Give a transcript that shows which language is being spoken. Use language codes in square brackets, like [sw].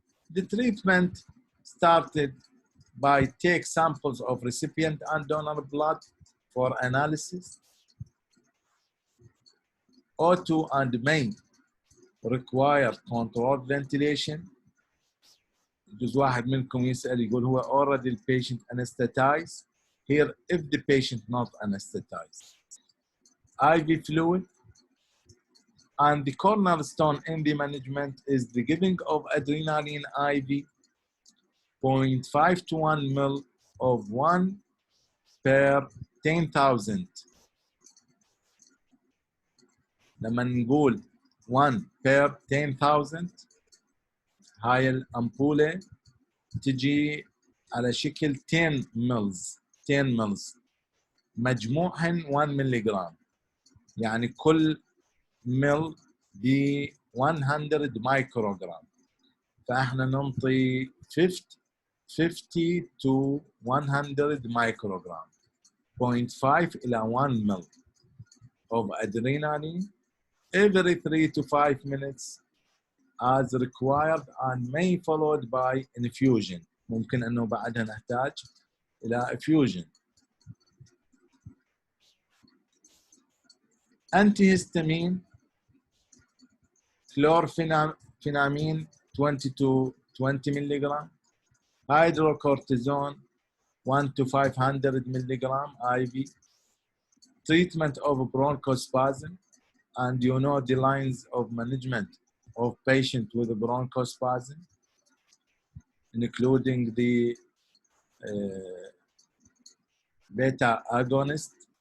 [en] The treatment started by take samples of recipient and donor blood for analysis. O2 and main require controlled ventilation. [ar] جزء واحد منكم يسأل يقول هو [en] already the patient anesthetized. Here, if the patient not anesthetized. IV fluid. And the cornerstone in the management is the giving of adrenaline IV, 0.5 to 1 ml of 1 per 10,000. [ar] لما نقول 1 per 10,000 هاي الأمبولة تجي على شكل 10 ml. [en] 10 mils [ar] مجموعهن 1 ملغ، يعني كل مل ب 100 مايكروغرام، فاحنا ننطي [en] 50 to 100 microgram 0.5 إلى 1 ml of adrenaline every 3 to 5 minutes as required and may followed by infusion. [ar] ممكن أنه بعدها نحتاج إلى infusion. [en] Antihistamine chlorpheniramine 20 to 20 milligram, hydrocortisone 1 to 500 milligram IV, treatment of bronchospasm, and you know the lines of management of patient with bronchospasm, including the beta agonist.